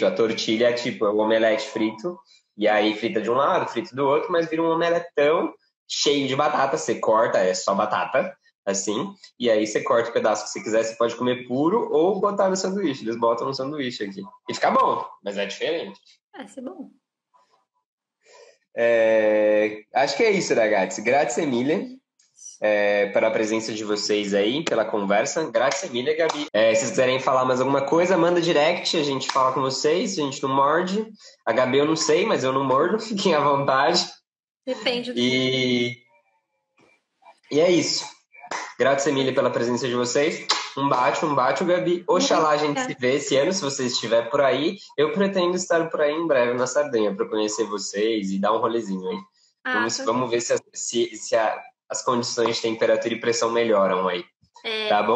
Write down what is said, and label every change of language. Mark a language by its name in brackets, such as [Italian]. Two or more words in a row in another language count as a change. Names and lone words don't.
[Portuguese] A tortilha é tipo o omelete frito. E aí frita de um lado, frita do outro, mas vira um omeletão cheio de batata. Você corta, é só batata, assim. E aí você corta o pedaço que você quiser. Você pode comer puro ou botar no sanduíche. Eles botam no sanduíche aqui. E fica bom, mas é diferente. Parece bom. Acho que é isso, ragazzi. [Italian] Grazie mille [Portuguese] pela presença de vocês aí, pela conversa. [Italian] Grazie mille, Gabi. [Portuguese] Se vocês quiserem falar mais alguma coisa, manda direct, a gente fala com vocês, a gente não morde. A Gabi eu não sei, mas eu não mordo, fiquem à vontade. Depende do E é isso. [Italian] Grazie mille [Portuguese] pela presença de vocês. Um bate, Gabi. Oxalá a gente se vê esse ano, se você estiver por aí. Eu pretendo estar por aí em breve na Sardenha para conhecer vocês e dar um rolezinho aí. Vamos ver se as condições de temperatura e pressão melhoram aí. Tá bom?